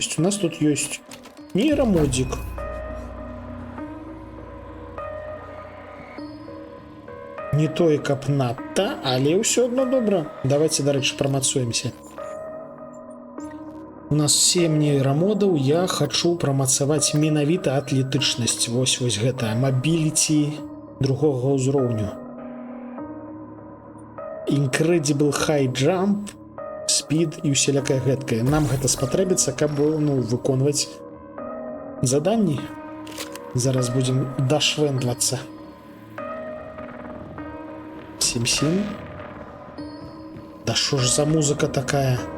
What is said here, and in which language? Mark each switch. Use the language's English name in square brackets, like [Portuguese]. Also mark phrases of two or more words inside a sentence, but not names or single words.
[Belarusian] У нас тут ёсць нейрамодзік. Не тое, каб надта, але ўсё адно добра. Давайте, дарэчы, прамацуемся. У нас 7 нейрамодаў, я хачу прамацаваць менавіта атлетычнасць. Вось гэта мабіліці другога ўзроўню. [English] Incredible high jump, speed [Belarusian] і усялякае гэткае. Нам гэта спатрэбіцца, каб выконваць заданні. Зараз будзем дашвэндлацца. [Russian] 7-7. Да шо ж за музыка такая?